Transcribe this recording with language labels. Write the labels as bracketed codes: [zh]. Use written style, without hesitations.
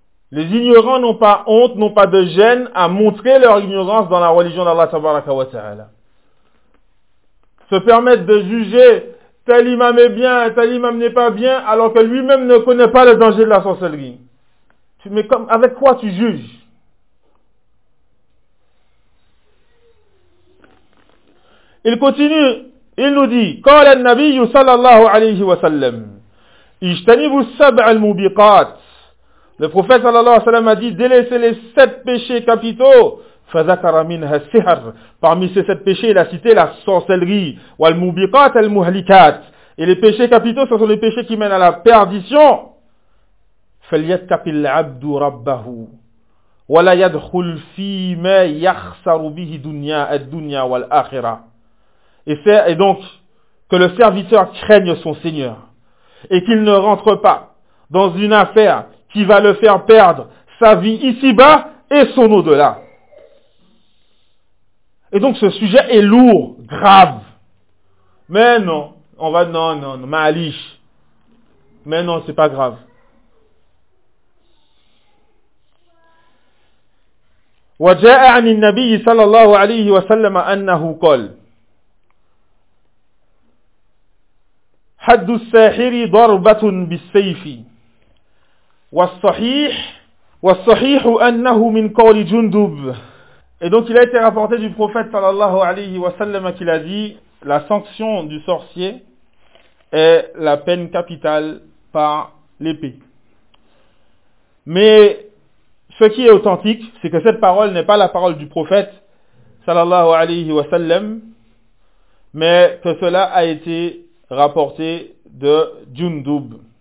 [fr] Les ignorants n'ont pas honte, n'ont pas de gêne à montrer leur ignorance dans la religion d'Allah tabaraka wa ta'ala. Se permettre de juger tel imam est bien, tel imam n'est pas bien, alors que lui-même ne connaît pas le danger de la sorcellerie. Mais comme, avec quoi tu juges? Il continue, il nous dit, « [ar] قال النبي صلى الله عليه وسلم, اجتنبوا السبع المبيقات. [fr] » Le prophète صلى الله عليه وسلم a dit, « Délaissez les sept péchés capitaux. » [ar] فَذَكَرَ مِنْهَا السِّحْرِ. [fr] Parmi ces sept péchés, il a cité la sorcellerie. « [ar] وَالْمُبِيقَاتَ الْمُهْلِكَاتِ. [fr] » Et les péchés capitaux, ce sont les péchés qui mènent à la perdition. [ar] فَلْيَتَّقِ الْعَبْدُ رَبَّهُ وَلَا يَدْخُلْ فِي مَا يَخْسَرُ بِهِ دُنْيَا الدُّنْيَا وَالْآخِرَةِ. [fr] Et donc, que le serviteur craigne son Seigneur et qu'il ne rentre pas dans une affaire qui va le faire perdre sa vie ici-bas et son au-delà. Et donc, ce sujet est lourd, grave. Mais non, on va... Non, ma'alish. Mais non, c'est pas grave. [ar] وجاء عن النبي صلى الله عليه وسلم أنه قال حد الساحر ضربة بالسيف والصحيح أنه من قول جندب. [fr] Et donc il a été rapporté du prophète صلى الله عليه وسلم qu'il a dit la sanction du sorcier est la peine capitale par l'épée. Mais ce qui est authentique, c'est que cette parole n'est pas la parole du prophète, sallallahu alayhi wa sallam, mais que cela a été rapporté de Jundub.